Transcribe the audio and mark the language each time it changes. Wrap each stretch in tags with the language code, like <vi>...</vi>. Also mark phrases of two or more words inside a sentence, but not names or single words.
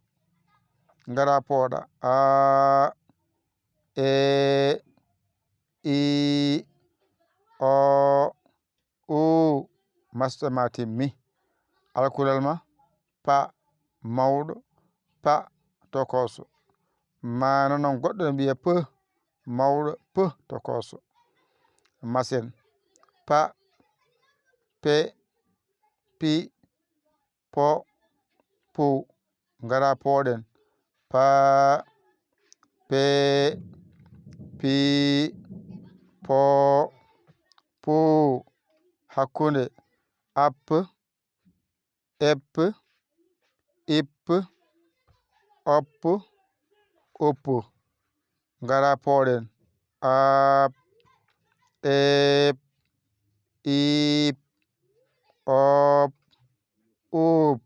<ff>Ngara pooɗa: a, e, I, o, U. Masɗe ma timmi. Alkulal ma pa mawɗo, pa tokoso. Mana noon goɗɗo ne mbiya pe mawɗo, pe tokoso. Masen: pa, pe, pi, po, pu. Ngara pooɗen: pa, pe, pi, po, pu. Hakkude: appe, eppe, ippe, oppe, uppe. Ngara pooɗen: ap, ep, ip, op, up.</ff>